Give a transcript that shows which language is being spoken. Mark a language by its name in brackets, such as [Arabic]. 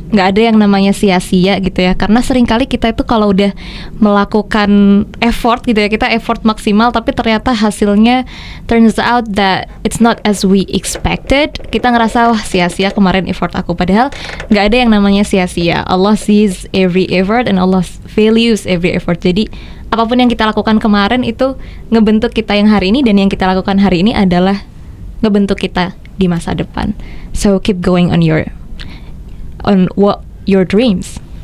[Indonesian] Gak ada yang namanya sia-sia gitu ya. Karena seringkali kita itu kalau udah melakukan effort gitu ya, kita effort maksimal tapi ternyata hasilnya [English] turns out that it's not as we expected. [Indonesian] Kita ngerasa wah sia-sia kemarin effort aku. Padahal gak ada yang namanya sia-sia. [English] Allah sees every effort and Allah values every effort. [Indonesian] Jadi apapun yang kita lakukan kemarin itu ngebentuk kita yang hari ini, dan yang kita lakukan hari ini adalah ngebentuk kita di masa depan. [English] So keep going on what your dreams.